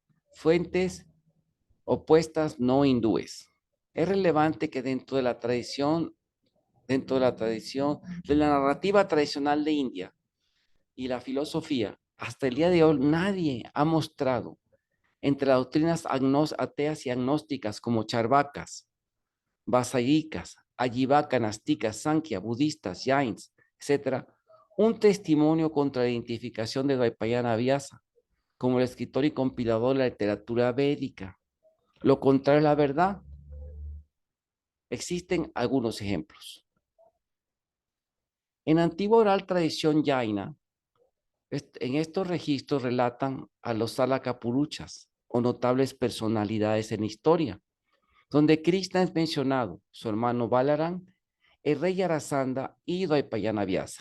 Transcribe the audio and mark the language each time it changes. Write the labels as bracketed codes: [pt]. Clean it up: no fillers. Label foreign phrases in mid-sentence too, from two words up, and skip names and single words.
[es] Fuentes opuestas no hindúes. Es relevante que dentro de la narrativa tradicional de India y la filosofía, hasta el día de hoy nadie ha mostrado entre las doctrinas ateas y agnósticas como charvakas, vasayicas, ayivaka, nasticas, sankhya, budistas, jains, etc., un testimonio contra la identificación de Dvaipayana Vyasa como el escritor y compilador de la literatura védica. Lo contrario es la verdad. Existen algunos ejemplos. En antigua oral tradición jaina, en estos registros relatan a los Salakapuruchas o notables personalidades en la historia, donde Krishna es mencionado, su hermano Balaram, el rey Yarasandha y Dvaipayana Vyasa.